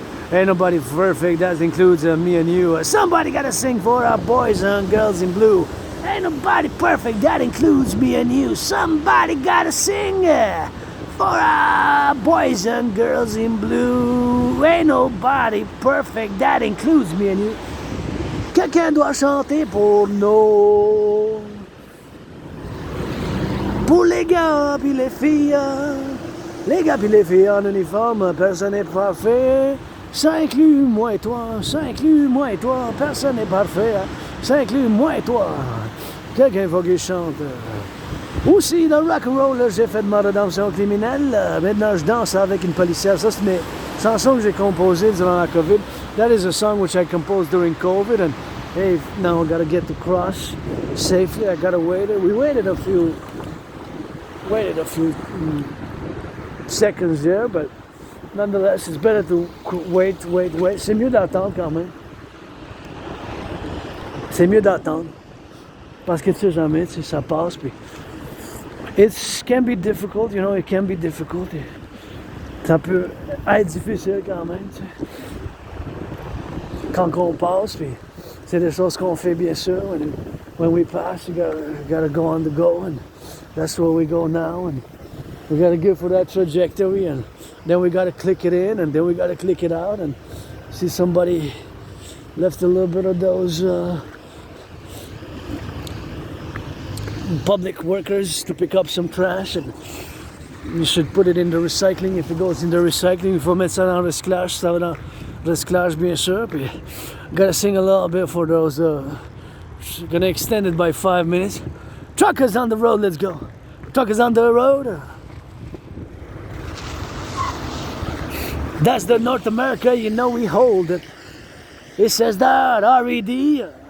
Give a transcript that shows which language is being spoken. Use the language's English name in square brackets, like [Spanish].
[English] Ain't nobody perfect, that includes me and you. Somebody gotta sing for our boys and girls in blue. Ain't nobody perfect, that includes me and you. Somebody gotta sing for our boys and girls in blue. Ain't nobody perfect, that includes me and you. [French] Quelqu'un doit chanter pour nous. Pour les gars puis les filles. Les gars puis les filles en uniforme, personne n'est parfait. Ça inclut moi et toi, ça inclut moi et toi, personne n'est parfait, hein. Ça inclut moi et toi. Quelqu'un faut qu'il chante. Aussi, dans le rock'n'roll, j'ai fait de ma rédemption criminelle. Maintenant, je danse avec une policière. Ça, c'est mes chansons que j'ai composées durant la COVID. [English] That is a song which I composed during COVID. And hey, now I gotta get to cross safely. I gotta wait. We waited a few seconds there, but nonetheless, it's better to wait. [French] C'est mieux d'attendre quand même. C'est mieux d'attendre. Parce que tu sais jamais, tu sais, ça passe. [English] Puis it can be difficult, you know, it can be difficult. [French] Ça peut être difficile quand même, tu sais. Quand on passe, puis c'est des choses qu'on fait bien sûr. [English] When we pass, you gotta go on the go, and that's where we go now. And we gotta go for that trajectory, and then we gotta click it in, and then we gotta click it out, and see somebody left a little bit of those public workers to pick up some trash, and you should put it in the recycling. If it goes in the recycling, [French] il faut mettre ça dans le recyclage. Ça va dans le recyclage bien sûr. [English] Puis gotta sing a little bit for those. Gonna extend it by 5 minutes. Truckers on the road, let's go. Truckers on the road. That's the North America, you know we hold it. It says that R-E-D.